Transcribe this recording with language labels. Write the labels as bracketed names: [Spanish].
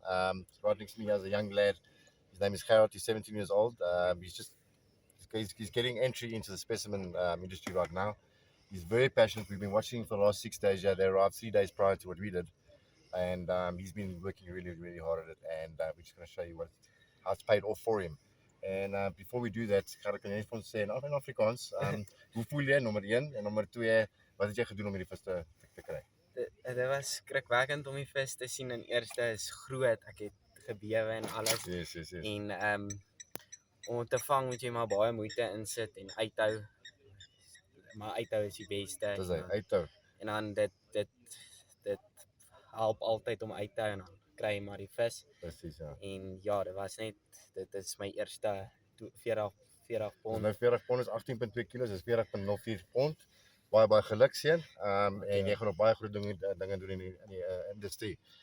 [English] Right next to me, he has a young lad. His name is Gerard. He's 17 years old. He's getting entry into the specimen industry right now. He's very passionate. We've been watching him for the last 6 days. Yeah, they arrived 3 days prior to what we did, and he's been working really hard at it. And we're just going to show you how it's paid off for him. [Afrikaans] En [English] before we do that, [Afrikaans] kan jy net vir ons sê in Afrikaans, hoe voel jy nommer 1 en nommer 2, wat het jy gedoen om hierdie vis te kry? Dit was skrikwekkend om die vis te sien. En eerste is groot. Ek het gebewe en alles. [English] Yes. [Afrikaans] En om te vang moet jy maar baie moeite insit en uithou. Maar uithou is die beste. Dis hy, uithou. En dan dit help altyd om uit te hou en dan kry jy maar die vis. Presies, ja. En ja, dit is my eerste 40 pond. Nou 40 pond is 18.2 kilos, is 40.04 pond. Baie geluk seun. En jy gaan nog baie groot dinge doen in die industrie.